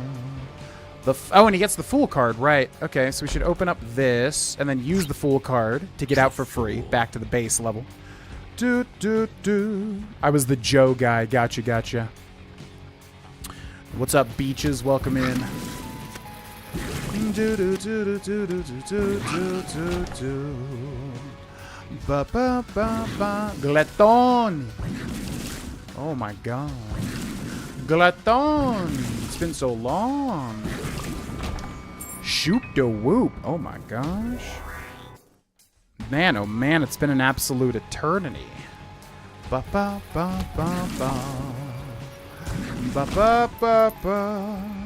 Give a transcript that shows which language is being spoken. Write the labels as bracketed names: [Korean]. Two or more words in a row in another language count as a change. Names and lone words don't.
[English] Oh, and he gets the Fool card, right. Okay, so we should open up this and then use the Fool card to get out for free, back to the base level. Do, do, do. I was the Joe guy. Gotcha, gotcha. What's up, Beaches? Welcome in. Do, do, do, do, do, do, do, do, do, do. Ba, ba, ba, ba. Gleton. Oh, my God. Gleton. It's been so long. Shoop da whoop. Oh, my gosh. Man, oh man, it's been an absolute eternity. Ba ba ba ba ba. Ba ba ba ba.